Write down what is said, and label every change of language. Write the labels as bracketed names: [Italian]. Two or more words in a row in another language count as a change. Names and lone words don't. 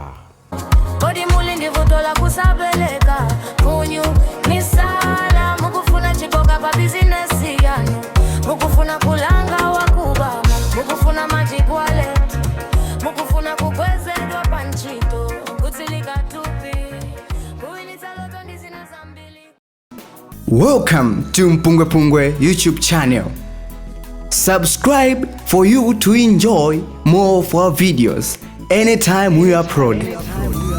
[Nyanja] kodi muli ndi vuto la kusabeleka, khunyu, misala, mukufuna chikoka pa bizinesi yanu, mukufuna kulanga wakuba, mukufuna [English] magic wallet, [Nyanja] mukufuna kukwezedwa pa ntchito, kutsirika thupi, kuwinitsa loto ndi zina zambiri. [English] Welcome to MPUNGWE-PUNGWE YouTube channel. Subscribe for you to enjoy more of our videos anytime we upload.